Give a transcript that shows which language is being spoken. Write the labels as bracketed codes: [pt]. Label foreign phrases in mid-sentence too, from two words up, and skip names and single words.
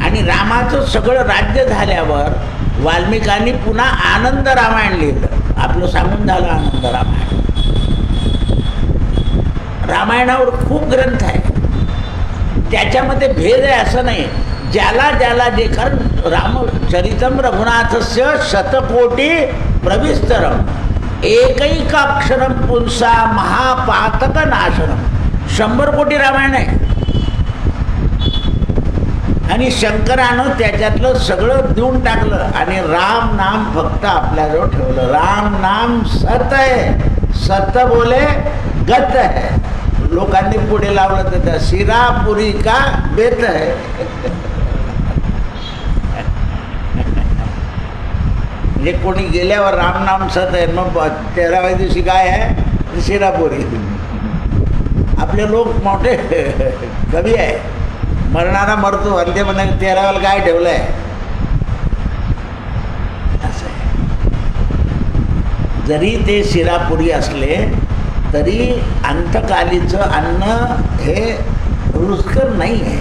[mr] आणि रामाचं सगळं राज्य झाल्यावर वाल्मिकांनी पुन्हा आनंद रामायण लिहिलं. आपलं सांगून झालं आनंद रामायण. रामायणावर खूप ग्रंथ आहे, त्याच्यामध्ये भेद आहे असं नाही. ज्याला ज्याला जे, कारण [sa] रामचरितम रघुनाथस्य शतकोटी प्रविस्तरम एकैकाक्षरम पुंसा महापातक नाशनम. [mr] 100 कोटी रामायण आहे. आणि शंकरानं त्याच्यातलं सगळं देऊन टाकलं आणि राम नाम फक्त आपल्याजवळ ठेवलं. राम नाम सत आहे, [hi] सत बोले गत है. [mr] लोकांनी पुढे लावलं तर त्या शिरापुरी [hi] का बेत है. [mr] म्हणजे कोणी गेल्यावर राम नाम सत आहे, मग 13व्या दिवशी काय आहे, शिरापुरी. आपले लोक मोठे कवी आहे. मरणारा मरतो आणि ते म्हणा तेरावाला काय ठेवलं आहे, असं आहे. जरी ते शिरापुरी असले तरी अंतकालीचं अन्न हे रुचकर नाही आहे.